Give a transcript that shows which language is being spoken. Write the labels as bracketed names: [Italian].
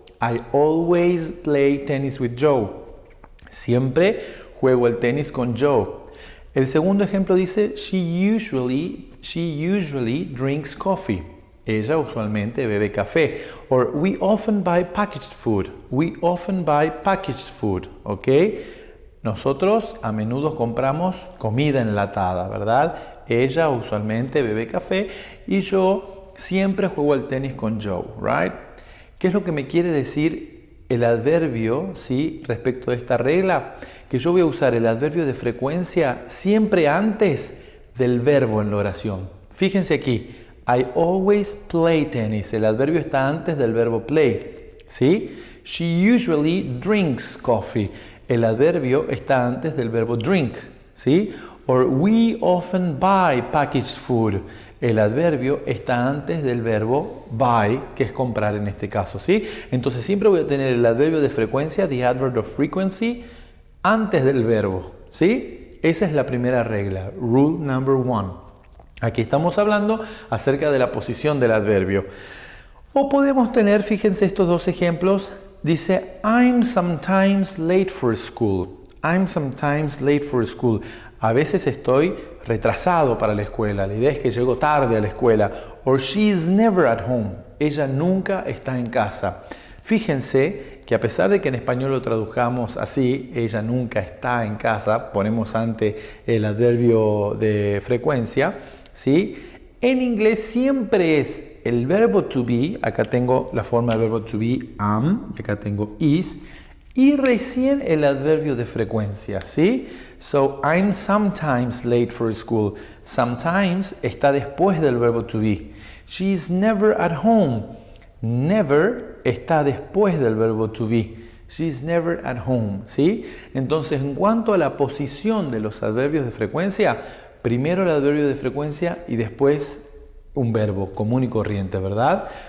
[English] I always play tennis with Joe. [Spanish] Siempre juego el tenis con Joe. El segundo ejemplo dice, [English] she usually drinks coffee. [Spanish] Ella usualmente bebe café. [English] Or we often buy packaged food. We often buy packaged food. ¿Ok? [Spanish] Nosotros a menudo compramos comida enlatada, ¿verdad? Ella usualmente bebe café y yo siempre juego el tenis con Joe, right? ¿Qué es lo que me quiere decir el adverbio, ¿sí? Respecto de esta regla? Que yo voy a usar el adverbio de frecuencia siempre antes del verbo en la oración. Fíjense aquí, [English] I always play tennis. [Spanish] El adverbio está antes del verbo play, ¿sí? [English] She usually drinks coffee. [Spanish] El adverbio está antes del verbo drink, ¿sí? [English] Or we often buy packaged food. [Spanish] El adverbio está antes del verbo buy, que es comprar en este caso, ¿sí? Entonces siempre voy a tener el adverbio de frecuencia, [English] the adverb of frequency, [Spanish] antes del verbo, ¿sí? Esa es la primera regla, [English] rule number one. [Spanish] Aquí estamos hablando acerca de la posición del adverbio. O podemos tener, fíjense estos dos ejemplos, dice, [English] I'm sometimes late for school. I'm sometimes late for school. [Spanish] A veces estoy retrasado para la escuela. La idea es que llego tarde a la escuela. [English] Or she is never at home. [Spanish] Ella nunca está en casa. Fíjense que a pesar de que en español lo tradujamos así, ella nunca está en casa, ponemos ante el adverbio de frecuencia, ¿sí? En inglés siempre es el verbo to be, acá tengo la forma del verbo to be, am, acá tengo is, y recién el adverbio de frecuencia, ¿sí? [English] So, I'm sometimes late for school. Sometimes [Spanish] está después del verbo [English] to be. She's never at home. [Spanish] Never está después del verbo to be. [English] She's never at home, [Spanish] ¿sí? Entonces, en cuanto a la posición de los adverbios de frecuencia, primero el adverbio de frecuencia y después un verbo común y corriente, ¿verdad?